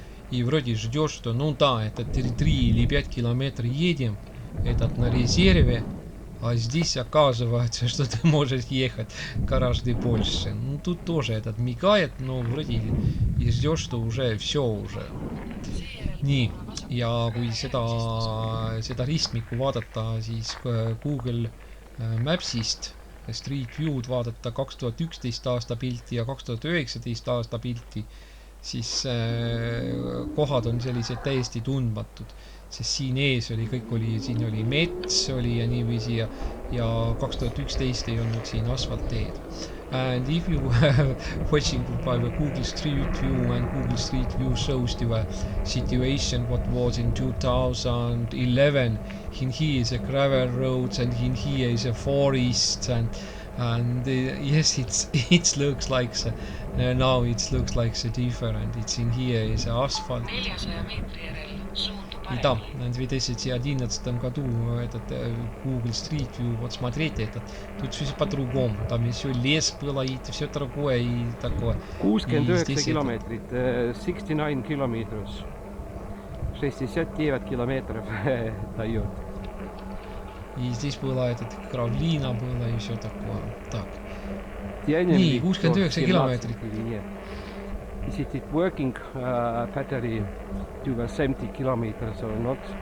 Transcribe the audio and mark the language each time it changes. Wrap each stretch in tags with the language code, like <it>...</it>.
<ru>И вроде ждешь, что ну да, это 3 или 5 километров едем, этот на резерве. А здесь оказывается, что ты можешь ехать гораздо больше. Ну тут тоже этот мигает, но вроде и ждешь, что уже все уже.</ru> <et>Nii, ja kui seda ristmikku vaadata, siis Google Mapsist Street View'd vaadata 2011 aasta pilti ja 2019 aasta pilti, siis kohad on sellised täiesti tundmatud. Sest siin ees oli, kõik oli, siin oli mets oli ja niiviisi ja 2011 ei olnud siin asfaltteed.</et> <en>And if you are watching by the Google Street View and Google Street View shows the situation what was in 2011, in here is a gravel roads and in here is a forest and yes, it looks like now it looks like different. It's in here is asphalt.</en> <et>400 meetri järel suundub</et> <ru>Да, на 2011 году этот Google Street View вот смотрите, тут все по-другому. Там еще лес было и все другое и такое. 69 километрит, 69 километров. 69 километров дает. И здесь была этот кравлина было и все такое. Так.</ru> <et>Nii, 69 kilomeetrit.</et> <en>is it working battery to 70 kilometers or not?</en>